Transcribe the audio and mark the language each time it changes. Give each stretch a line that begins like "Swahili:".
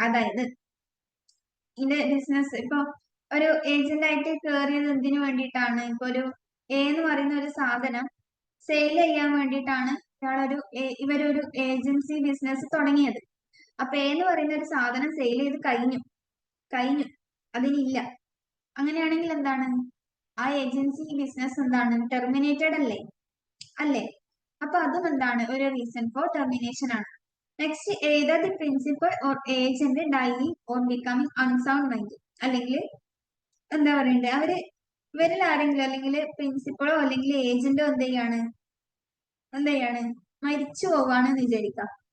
Malayalam: അതായത് ഇതിന്റെ ബിസിനസ് ഇപ്പൊ ഒരു ഏജന്റ് ആയിട്ട് കയറിയത് എന്തിനു വേണ്ടിയിട്ടാണ്, ഇപ്പൊ ഒരു എന്ന് പറയുന്ന ഒരു സാധനം സെയിൽ ചെയ്യാൻ വേണ്ടിയിട്ടാണ് ഇവരൊരു ഏജൻസി ബിസിനസ് തുടങ്ങിയത്. അപ്പൊ എന്ന് പറയുന്ന ഒരു സാധനം സെയിൽ ചെയ്ത് കഴിഞ്ഞു അതിനില്ല, അങ്ങനെയാണെങ്കിൽ എന്താണ്, ആ ഏജൻസി ബിസിനസ് എന്താണ്, ടെർമിനേറ്റഡ് അല്ലേ. അപ്പൊ അതും എന്താണ്, ഒരു റീസൺ ഫോർ ടെർമിനേഷൻ ആണ്.
English: Next, either the principal or agent dying or becoming unsound mind.
Malayalam: അല്ലെങ്കിൽ എന്താ പറയണ്ടേ, അവര് ഇവരിൽ ആരെങ്കിലും അല്ലെങ്കിൽ പ്രിൻസിപ്പളോ അല്ലെങ്കിൽ ഏജന്റോ എന്തെയ്യാണ് മരിച്ചു പോവാണെന്ന് വിചാരിക്കാം.